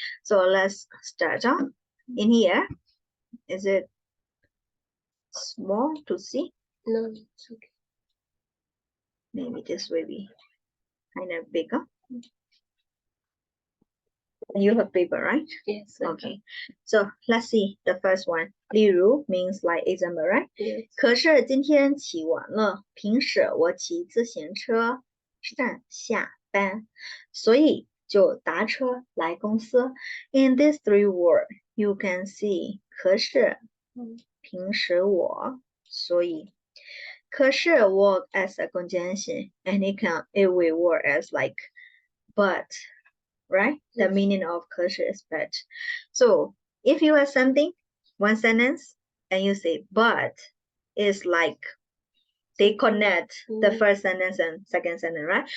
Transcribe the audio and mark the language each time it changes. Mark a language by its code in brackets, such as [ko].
[en] So let's start off. In here, is it small to see? No, it's okay. Maybe this will be kind of bigger. You have paper, right? Yes. Okay. So let's see the first one. 例如 means like example, right? Yes. [zh] 可是今天起晚了，平时我骑自行车上下班，所以就打车来公司。 [en] In these 3 words, you can see [zh] 可是平时我，所以可是 [en] work as a conjunction and it will work as like but. Right? The meaning of 可是 is but. So if you have something, one sentence, and you say but, it's like they connect the first sentence and second sentence, right?